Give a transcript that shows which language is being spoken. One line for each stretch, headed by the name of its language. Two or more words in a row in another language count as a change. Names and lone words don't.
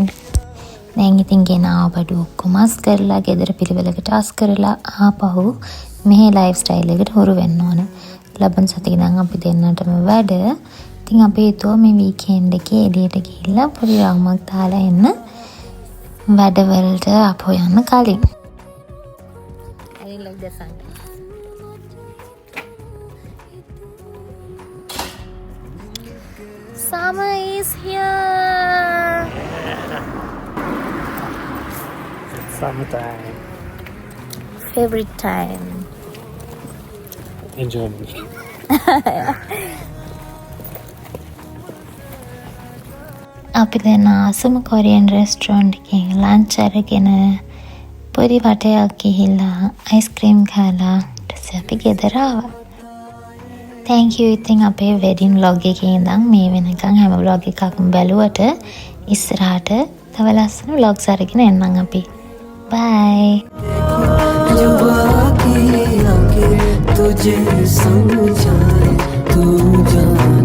Sinhala: දැන් ඉතින් ගෙනාව බඩු ඔක්කොම අස් කරලා ගෙදර පිළිවෙලකට අස් කරලා ආපහු මෙහි
English: life style
Sinhala: එකට හුරු වෙන්න ඕන. ලබන සතියේ නම් අපි දෙන්නටම වැඩ. ඉතින් අපි හිතුවා මේ වීකෙන්ඩ් එකේ එළියට ගිහිල්ලා පොඩි රවුමක් දාලා එන්න වැඩවලට අපෝ යන්න කලින්.
English: I like the sun. Summer is here. It's summertime. Favorite time. In Germany.
Sinhala: අපි දැන් ආසම
English: Korean restaurant
Sinhala: එකකින් ලන්ච් අරගෙන පොඩි වටයක් ගිහිල්ලා අයිස්ක්‍රීම් කාලා ඊට පස්සේ අපි ගෙදර ආවා. Thank you ඉතින් අපේ
English: wedding vlog
Sinhala: එකේ ඉඳන් මේ වෙනකන් හැම vlog එකක්ම බැලුවට ඉස්සරහට තව ලස්සන vlogs අරගෙන එන්නම් අපි. Bye.
Hindi: तुझे समझाए तू जा